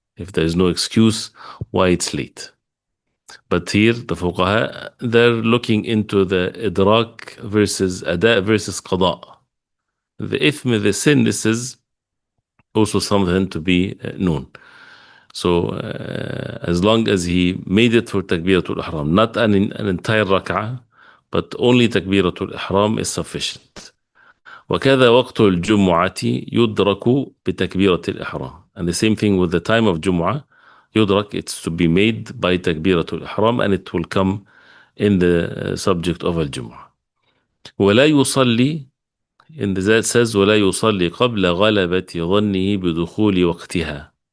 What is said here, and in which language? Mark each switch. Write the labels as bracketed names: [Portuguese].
[English] If there is no excuse why it's late. But here the fuqaha, they're looking into the idrak versus ada versus qada. The ithm, the sin, this is also something to be known. So as long as he made it for takbiratul ihram, not an entire rak'ah, but only takbiratul ihram is sufficient. [Arabic] وكذا وقت الجمعة يدرك بتكبيرة الإحرام. [English] And the same thing with the time of Jumu'ah, يدرك, it's to be made by تكبيرة الإحرام, and it will come in the subject of الجمعة. [Arabic] ولا يصلي, [English] in the Zad says [Arabic] ولا يصلي قبل غلبة ظنه بدخول وقتها.